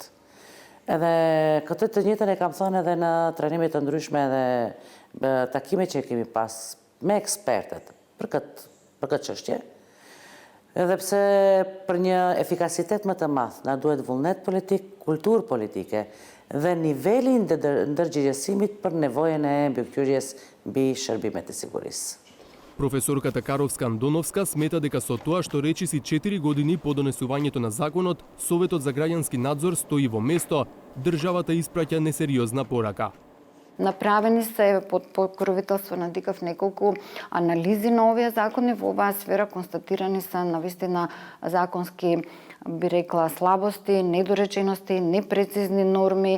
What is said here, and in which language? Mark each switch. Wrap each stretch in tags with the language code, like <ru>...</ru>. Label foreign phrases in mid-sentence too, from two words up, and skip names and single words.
<sq>Edhe këtë të njëjtën e kam thënë edhe në trajnime të ndryshme edhe takime që kemi pas me ekspertet për këtë çështje. Edhe pse për një efikasitet më të madh na duhet vullnet politik, kulturë politike dhe niveli i ndërgjegjësimit për nevojën e mbikëqyrjes mbi shërbimet e sigurisë.</sq> <mk>Професорката Каровска-Андоновска смета дека со тоа што речиси 4 години по донесувањето на законот, Советот за граѓански надзор стои во место, државата испраќа несериозна порака. Направени се под покровителство на ДИКАВ неколку анализи на овие закони во оваа сфера, констатирани се навистина законски, би рекла, слабости, недоречености, непрецизни норми.</mk>